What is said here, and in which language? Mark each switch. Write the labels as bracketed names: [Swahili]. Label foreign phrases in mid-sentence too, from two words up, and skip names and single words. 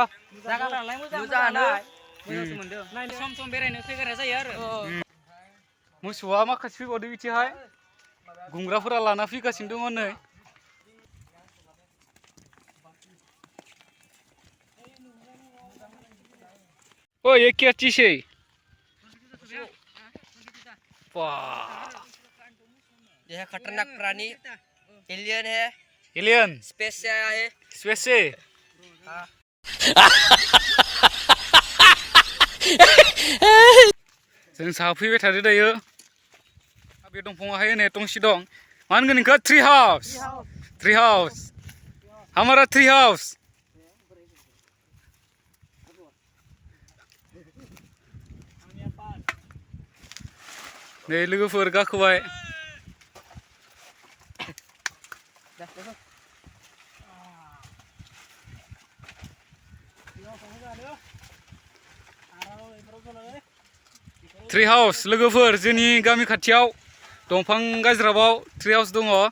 [Bodo] जायगाफ्रालाय मोजाङानो सम सम बेरायनो फैग्रा जायो आरो मोसौआ माखासे फैबावदों बिथिंहाय गुमग्राफोरा लाना फैगासिनो दङ नै [Hindi] ओ ये क्या चीज है ये है खतरनाक प्राणी एलियन है एलियन स्पेस से आया है स्पेस से [Bodo] जों साहा फैबाय थादो दायो बे दंफाङाहाय होनाय थंसि दं मा होनगोन नोंखौ [English] tree house [Bodo] हमारा [English] tree house [Bodo] Nei लोगोफोर गाखोबाय [English] tree house [Bodo] लोगोफोर जोंनि गामि खाथियाव दंफां गाज्राबाव [English] tree house [Bodo] दङ